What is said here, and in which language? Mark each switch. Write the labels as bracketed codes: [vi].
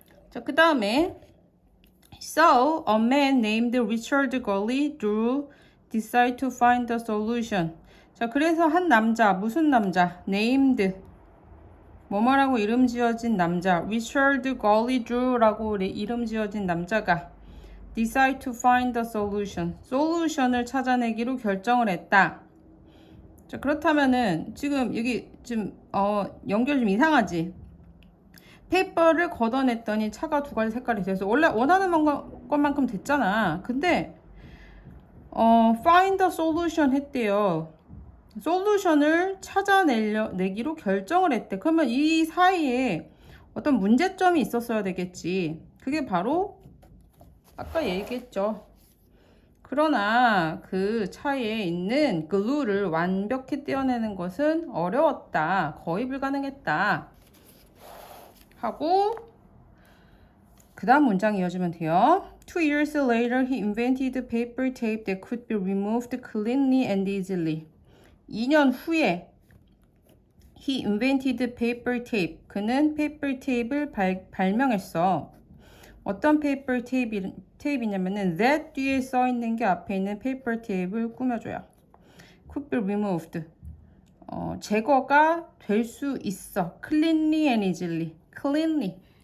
[ko] 자, 그 다음에 [en] So, a man named Richard Gully Drew decided to find the solution. [ko] 자, 그래서 한 남자, 무슨 남자? Named 뭐뭐라고 이름 지어진 남자, Richard Gully Drew라고 이름 지어진 남자가 [en] decide to find the solution. [ko] 솔루션을 찾아내기로 결정을 했다. 자, 그렇다면은 지금 여기 지금 연결 좀 이상하지? 페이퍼를 걷어냈더니 차가 두 가지 색깔이 돼서 원래 원하는 것만큼 됐잖아. 근데 [en] find the solution [ko] 했대요. 솔루션을 찾아내기로 결정을 했대. 그러면 이 사이에 어떤 문제점이 있었어야 되겠지. 그게 바로 아까 얘기했죠. 그러나 그 차에 있는 글루를 완벽히 떼어내는 것은 어려웠다. 거의 불가능했다. 하고 그 다음 문장 이어지면 돼요. [en] 2 years later, he invented paper tape that could be removed cleanly and easily. [ko] 2년 후에 [en] he invented paper tape. [ko] 그는 paper tape을 발명했어. 어떤 paper tape이냐면은 that 뒤에 써 있는 게 앞에 있는 paper tape을 꾸며줘요. [en] could be removed. [ko] 제거가 될 수 있어. [en] cleanly and easily. cleanly.